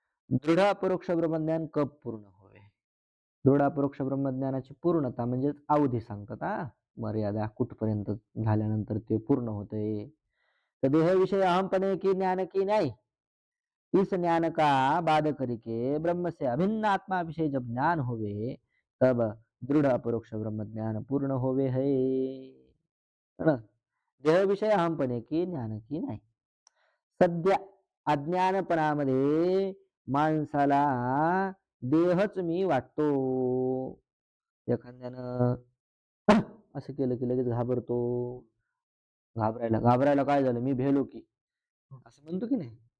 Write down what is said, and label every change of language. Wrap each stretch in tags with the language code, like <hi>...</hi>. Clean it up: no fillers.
<hi>दृढ अपरोक्ष ब्रह्मज्ञान कब पूर्ण होय.</hi> <mr>दृढ अपरोक्ष ब्रह्मज्ञानाची पूर्णता म्हणजे अवधी सांगतात हा, मर्यादा कुठपर्यंत झाल्यानंतर ते पूर्ण होते.</mr> <hi>तर देहविषय अहमपणे की ज्ञान की नाही, इस ज्ञान का बाद करके ब्रह्म से अभिन्न आत्मा विषय जब ज्ञान होवे तब दृढ़ अपरोक्ष ब्रह्म ज्ञान पूर्ण होवे है ना. देह विषय अहमपणे की ज्ञान की नाही.</hi> <mr>सध्या अज्ञानपणामध्ये माणसाला देहच मी वाटतो. एखाद्यानं असं केलं की लगेच घाबरतो. घाबरायला काय झालं, मी भेलो की असं म्हणतो की नाही.</mr>